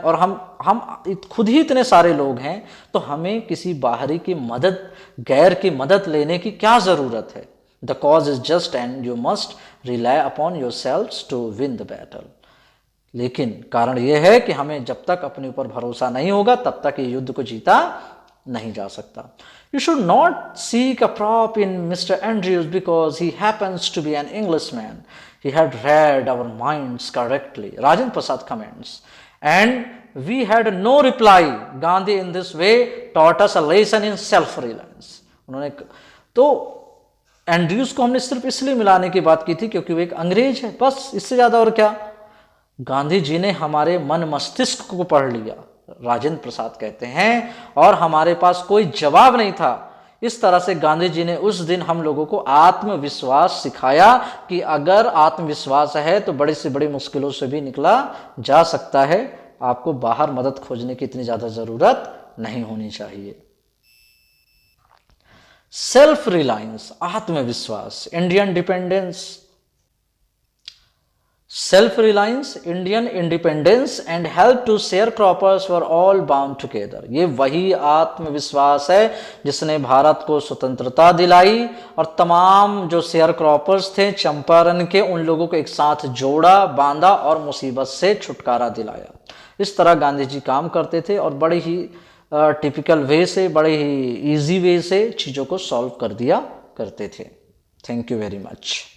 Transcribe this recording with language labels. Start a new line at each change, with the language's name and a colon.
Hindi: और हम खुद ही इतने सारे लोग हैं, तो हमें किसी बाहरी की मदद, गैर की मदद लेने की क्या जरूरत है?
English: The cause is just and you must rely upon yourself to win the battle.
Hindi: लेकिन कारण यह है कि हमें जब तक अपने ऊपर भरोसा नहीं होगा, तब तक ये युद्ध को जीता नहीं जा सकता.
English: You should not seek a prop in Mr. Andrews because he happens to be an Englishman. He had read our minds correctly. Rajendra Prasad comments. And we had no reply. Gandhi in this way taught us a lesson in self-reliance.
Hindi: उन्होंने तो Andrews को हमने सिर्फ इसलिए मिलाने की बात की थी क्योंकि वो एक अंग्रेज है, बस. इससे ज्यादा और क्या. गांधी जी ने हमारे मन मस्तिष्क को पढ़ लिया, राजेंद्र प्रसाद कहते हैं, और हमारे पास कोई जवाब नहीं था. इस तरह से गांधी जी ने उस दिन हम लोगों को आत्मविश्वास सिखाया कि अगर आत्मविश्वास है तो बड़ी से बड़ी मुश्किलों से भी निकला जा सकता है. आपको बाहर मदद खोजने की इतनी ज्यादा जरूरत नहीं होनी चाहिए.
English: Self reliance, आत्मविश्वास, Indian dependence. Self-reliance, Indian independence and help to sharecroppers were all bound together.
Hindi: ये वही आत्मविश्वास है जिसने भारत को स्वतंत्रता दिलाई और तमाम जो शेयर क्रॉपर्स थे चंपारण के, उन लोगों को एक साथ जोड़ा, बांधा और मुसीबत से छुटकारा दिलाया. इस तरह गांधी जी काम करते थे और बड़े ही टिपिकल वे से, बड़े ही इजी वे से चीज़ों को सॉल्व कर दिया करते थे.
English: Thank you very much.